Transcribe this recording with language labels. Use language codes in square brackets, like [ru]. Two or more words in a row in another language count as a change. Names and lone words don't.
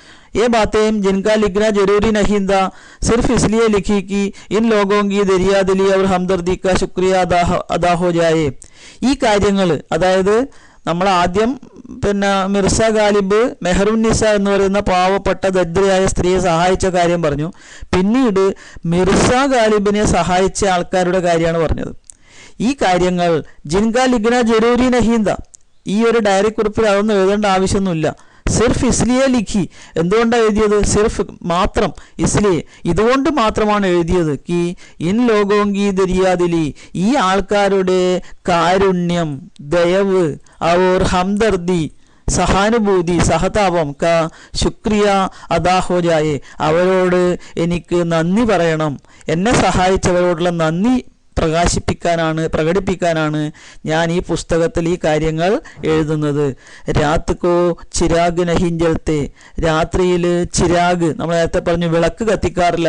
[hi] ये बातें जिनका लिखना जरूरी नहीं था सिर्फ इसलिए लिखी कि इन लोगों की दरियादिली और हमदर्दी का शुक्रिया अदा हो जाए. [ml] ഈ കാര്യങ്ങൾ, അതായത് നമ്മൾ ആദ്യം മിർസ ഗാലിബ് മെഹറുന്നിസ എന്ന് പറയുന്ന പാവപ്പെട്ട ദരിദ്രയായ സ്ത്രീയെ സഹായിച്ച കാര്യം പറഞ്ഞു. പിന്നീട് മിർസ ഗാലിബിനെ സഹായിച്ച ആൾക്കാരുടെ കാര്യമാണ് പറഞ്ഞത്. ഈ കാര്യങ്ങൾ [hi] जिनका लिखना जरूरी नहीं था, [ml] ഈ ഒരു ഡയറി കുറിപ്പിൽ അതൊന്നും എഴുതേണ്ട ആവശ്യമൊന്നുമില്ല. [hi] सिर्फ इसलिए लिखी, [ml] എന്തുകൊണ്ടാണ് എഴുതിയത്? സിർഫ് മാത്രം, ഇസ്ലിയെ, ഇതുകൊണ്ട് മാത്രമാണ് എഴുതിയത്. [hi] कि इन लोगों की दरियादिली, [ml] ഈ ആൾക്കാരുടെ കാരുണ്യം, ദയവ്, [hi] और हमदर्दी, [ml] സഹാനുഭൂതി, സഹതാപം, [hi] का शुक्रिया अदा हो जाए, [ml] അവരോട് എനിക്ക് നന്ദി പറയണം. എന്നെ സഹായിച്ചവരോടുള്ള നന്ദി പ്രകടിപ്പിക്കാനാണ് ഞാൻ ഈ പുസ്തകത്തിൽ ഈ കാര്യങ്ങൾ എഴുതുന്നത്. [hi] रात को चिराग नहीं जलते, [ml] രാത്രിയിൽ ചിരാഗ്, നമ്മൾ നേരത്തെ പറഞ്ഞു വിളക്ക് കത്തിക്കാറില്ല.